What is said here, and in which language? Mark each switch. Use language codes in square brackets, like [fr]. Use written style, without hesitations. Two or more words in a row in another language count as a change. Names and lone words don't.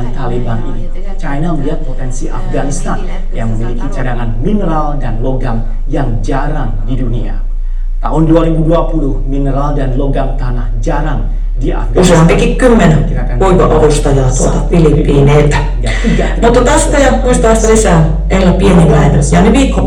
[id] Taliban ini, China melihat potensi Afghanistan yang memiliki cadangan mineral dan logam yang jarang di dunia. Tahun 2020, mineral dan logam tanah jarang di Afghanistan. [fi] Useampikin 10 hoiva-avustajaa tuolta Filippiineiltä. Mutta tästä ja muista tästä lisää Ella Pienimäen Jani Viikko.